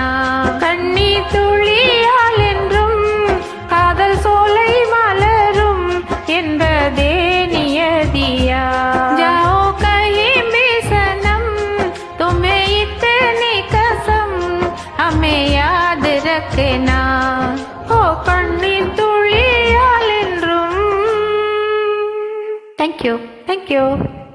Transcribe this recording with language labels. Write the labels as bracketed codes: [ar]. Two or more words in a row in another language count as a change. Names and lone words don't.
[ta] கண்ணீர் துளியால் என்றும் காதல் சோலை மலரும் என்பதே நியதியா? [hi] जाओ कहीं भी सनम, तुम्हें इतनी कसम, हमें याद रखना. [ta] ஓ கண்ணீர் துளியால் என்றும். [en] Thank you.